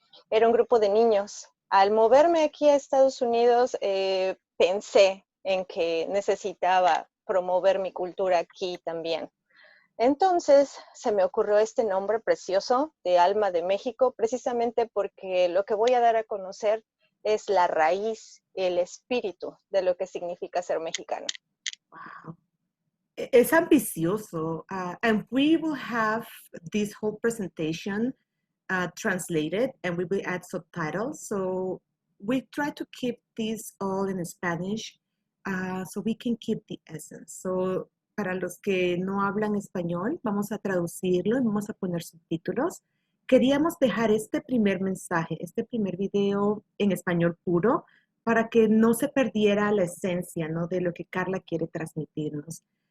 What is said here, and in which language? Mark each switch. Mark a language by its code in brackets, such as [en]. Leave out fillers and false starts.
[es] Era un grupo de niños. Al moverme aquí a Estados Unidos, pensé en que necesitaba promover mi cultura aquí también. Entonces se me ocurrió este nombre precioso de Alma de México, precisamente porque lo que voy a dar a conocer es la raíz, el espíritu de lo que significa ser mexicano. Wow. Es ambicioso. [en] And we will have this whole presentation translated and we will add subtitles. So we try to keep this all in Spanish so we can keep the essence. [es] So para los que no hablan español, vamos a traducirlo y vamos a poner subtítulos. Queríamos dejar este primer mensaje, este primer video en español puro para que no se perdiera la esencia, ¿no?, de lo que Carla quiere transmitirnos.